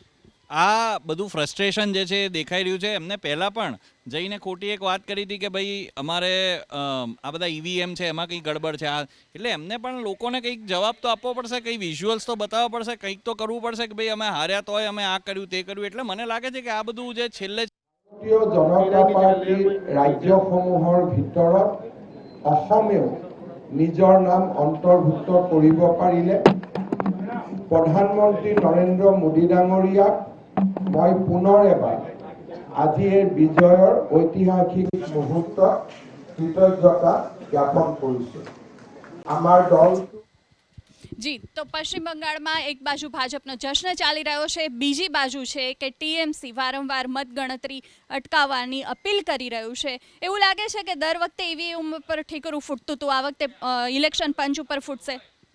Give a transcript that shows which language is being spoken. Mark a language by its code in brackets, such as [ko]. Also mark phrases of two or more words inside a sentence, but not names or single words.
[gu] આ બધું ફ્રસ્ટ્રેશન જે છે એ દેખાઈ રહ્યું છે. એમને પહેલાં પણ જઈને ખોટી એક વાત કરી હતી કે ભાઈ અમારે આ બધા ઈવીએમ છે એમાં કંઈ ગડબડ છે. એટલે એમને પણ લોકોને કંઈક જવાબ તો આપવો પડશે, કંઈ વિઝ્યુઅલ્સ તો બતાવવા પડશે, કંઈક તો કરવું પડશે કે ભાઈ અમે હાર્યા તોય અમે આ કર્યું તે કર્યું. એટલે મને લાગે છે કે આ બધું જે છેલ્લે [as] জনতা পাৰ্টিৰ ৰাজ্যসমূহৰ ভিতৰত অসমেও নিজৰ নাম অন্তৰ্ভুক্ত কৰিব পাৰিলে প্ৰধানমন্ত্ৰী নৰেন্দ্ৰ মোদী ডাঙৰীয়াক মই পুনৰ এবাৰ আজিৰ বিজয়ৰ ঐতিহাসিক মুহূৰ্তত কৃতজ্ঞতা জ্ঞাপন কৰিছোঁ. আমাৰ দল [gu] જી, તો પશ્ચિમ બંગાળમાં એક બાજુ ભાજપનો જશ્ન ચાલી રહ્યો છે, બીજી બાજુ છે કે ટીએમસી વારંવાર મતગણતરી અટકાવવાની અપીલ કરી રહ્યું છે. એવું લાગે છે કે દર વખતે ઈવીએમ ઉપર ઠીકરું ફૂટતું હતું, આ વખતે ઇલેક્શન પંચ ઉપર ફૂટશે.